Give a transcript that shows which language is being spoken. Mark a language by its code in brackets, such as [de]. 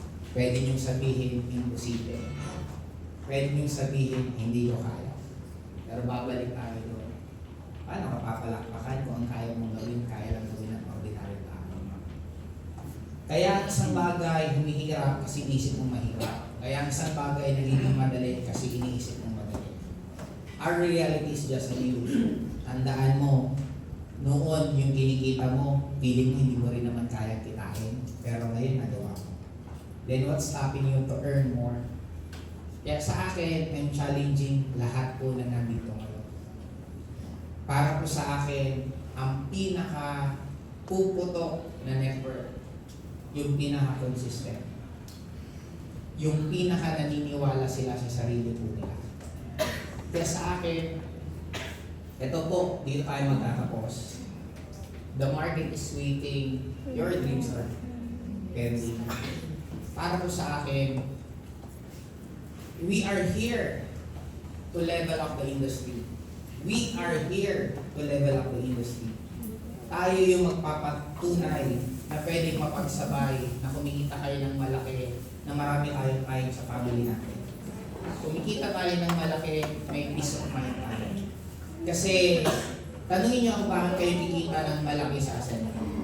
[tl] Pwede niyong sabihin, imposible. Pwede niyong sabihin, hindi ko kaya. Pero babalik tayo doon. Paano ka papalakpakan kung ang kaya mong gawin, kaya lang gawin ng ordinary tao? Kaya ang isang bagay humihirap kasi iniisip mong mahirap. Kaya ang isang bagay nagiging madali kasi iniisip mong madali. [en] Our reality is just an illusion. [tl] Tandaan mo, noon yung kinikita mo, feeling mo hindi mo rin naman kaya kitain. Pero ngayon nagawa mo. [en] Then what's stopping you to earn more? [tl] Kaya sa akin, [en] I'm challenging [tl] lahat po na nandito ngayon. Para po sa akin, ang pinaka-puputok na network, yung pinaka-consistent. Yung pinaka-naniniwala sila sa sarili po nila. Kaya sa akin, ito po, dito tayo magtatapos. [en] The market is waiting, your dreams are pending. [tl] Para po sa akin, [en] we are here to level up the industry. We are here to level up the industry. [tl] Tayo yung magpapatunay na pwedeng mapagsabay na kumikita kayo ng malaki, na marami tayong time sa family natin. Kumikita tayo ng malaki, may peace of mind tayo. Kasi, tanungin niyo ako bakit kayo kikita ng malaki sa Ascendra.